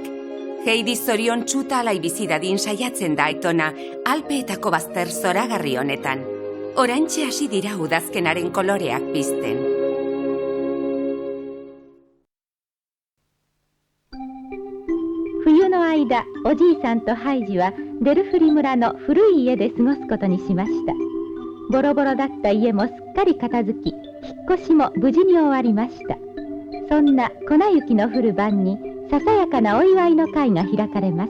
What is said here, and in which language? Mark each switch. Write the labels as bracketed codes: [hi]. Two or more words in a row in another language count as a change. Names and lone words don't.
[eu] Heidi zoriontsu eta alai bizi dadin saiatzen da Aitona, Alpeetako bazter zoragarri honetan. Oraintxe hasi dira udazkenaren koloreak pizten. [ja] 冬の間, oji-sanとハイジはデルフリ村の古い家で過ごすことにしました。ボロボロだった家もすっかり片付き、引っ越しも無事に終わりました。そんな粉雪の降る晩にささやかなお祝いの会が開かれます。